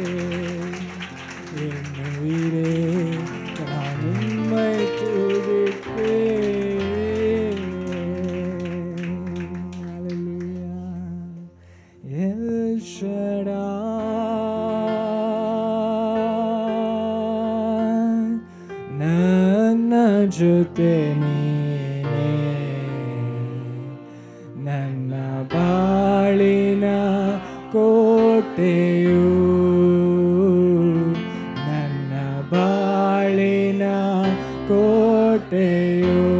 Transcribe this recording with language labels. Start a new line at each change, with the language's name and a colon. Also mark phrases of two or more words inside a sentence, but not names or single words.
Tamil: என் உயிரே நான் உம்மை துதிப்பேன். Hallelujah. El Shaddai,
Kannada: ನನ್ನ ಜೊತೆ ನೀನೇ, ನನ್ನ ಬಾಳಿನ ಕೋಟೆಯು, ನನ್ನ ಬಾಳಿನ ಕೋಟೆಯು.